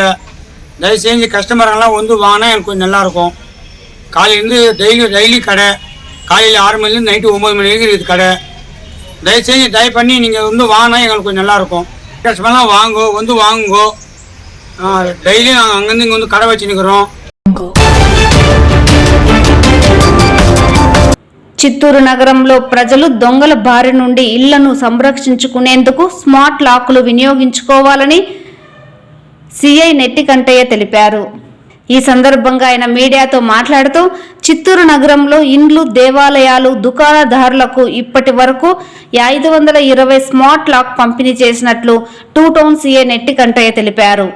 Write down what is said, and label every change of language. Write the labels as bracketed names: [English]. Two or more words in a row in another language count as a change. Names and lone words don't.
[Tamil] தயவு செஞ்சு கஸ்டமரெல்லாம் வந்து வாங்கினா எனக்கு கொஞ்சம் நல்லாயிருக்கும். காலையிலேருந்து டெய்லி கடை. காலையில் 6 மணிலேருந்து நைட்டு 9 மணி வரைக்கும் இருக்குது கடை. தயவு செஞ்சு தயவு பண்ணி நீங்கள் வந்து வாங்கினா எங்களுக்கு கொஞ்சம் நல்லாயிருக்கும். கஸ்டமர்லாம் வாங்குங்கோ. டெய்லி நாங்கள் அங்கேருந்து இங்கே வந்து கடை வச்சுன்னுக்கிறோம். [Telugu] చిత్తూరు నగరంలో ప్రజలు దొంగల బారి నుండి ఇళ్లను సంరక్షించుకునేందుకు [English] smart locks [Telugu] వినియోగించుకోవాలని సిఐ నెట్టికంటయ్య తెలిపారు. ఈ సందర్భంగా ఆయన మీడియాతో మాట్లాడుతూ చిత్తూరు నగరంలో ఇండ్లు, దేవాలయాలు, దుకాణదారులకు ఇప్పటి వరకు 520 [English] smart lock [Telugu] పంపిణీ చేసినట్లు 2 టౌన్ సిఐ నెట్టికంటయ్య తెలిపారు.